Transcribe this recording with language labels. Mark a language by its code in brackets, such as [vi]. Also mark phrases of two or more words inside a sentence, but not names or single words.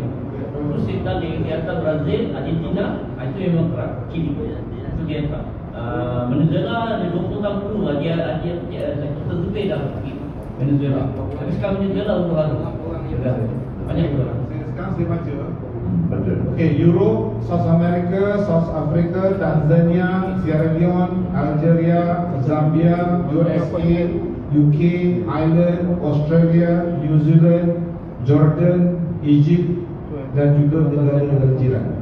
[ms] Terus Italy, di atas Brazil, Argentina, itu memang keras, kiri itu dia tak. Venezuela, 20 tahun dulu dia tertutup dah Venezuela. Tapi sekarang Venezuela sudah banyak orang. Sekarang saya baca. Okay, Europe, South America, South Africa, Tanzania, Sierra Leone, Algeria, Zambia, USA, UK, Ireland, Australia, New Zealand, Jordan, Egypt dan juga negara-negara jiran.